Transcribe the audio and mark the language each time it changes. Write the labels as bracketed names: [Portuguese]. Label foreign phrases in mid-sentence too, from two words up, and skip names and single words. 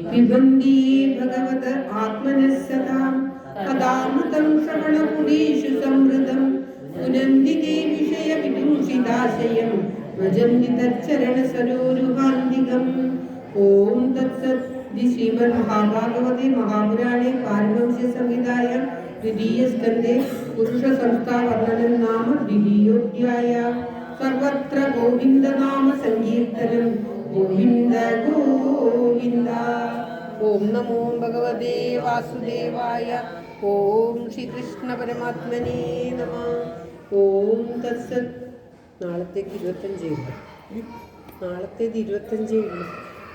[Sanskrit] പിബന്തി ഭഗവത ആത്മനഃ സദാ കഥാമൃതം ശ്രവണഗുണേഷു സംവൃതം പുനന്ദിതേ വിഷയവിദൂഷിതാശയം രജന്തി തച്ചരണസരോരുഹാന്തികം. ഓം തത്സത്. ശ്രീമദ്മഹാഭാഗവതേ മഹാപുരാണേ പാരമഹംസ്യ സംഹിതായാം द्वितीय स्कंदे पुरुष संस्था वर्णनं नाम द्वितीयोऽध्याय. सर्वत्र गोविंद नाम संकीर्तनं गोविंद गोविंद. ओम नमो भगवते वासुदेवाय. ओम श्री कृष्ण परमात्मने नमः. ओम तत्सत्. [Malayalam] നാളത്തേക്ക് 25 നാളത്തേത് 25